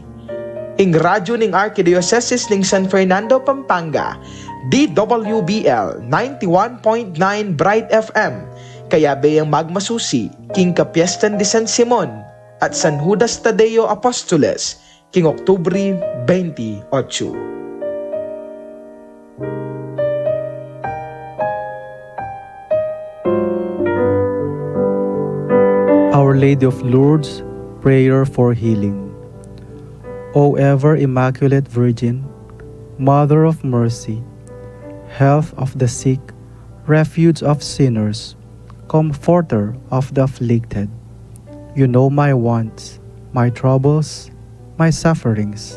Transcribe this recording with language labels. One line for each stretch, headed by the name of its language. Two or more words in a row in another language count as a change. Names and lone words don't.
Pampanga: Ing radyo ning Archdiocese ning San Fernando, Pampanga, DWBL 91.9 Bright FM, kaya bayang magmasusi, king kapyestan de San Simon at San Judas Tadeo Apostoles, king Oktubre 28.
English: Our Lady of Lourdes, prayer for healing. O ever Immaculate Virgin, Mother of Mercy, health of the sick, refuge of sinners, comforter of the afflicted, you know my wants, my troubles, my sufferings.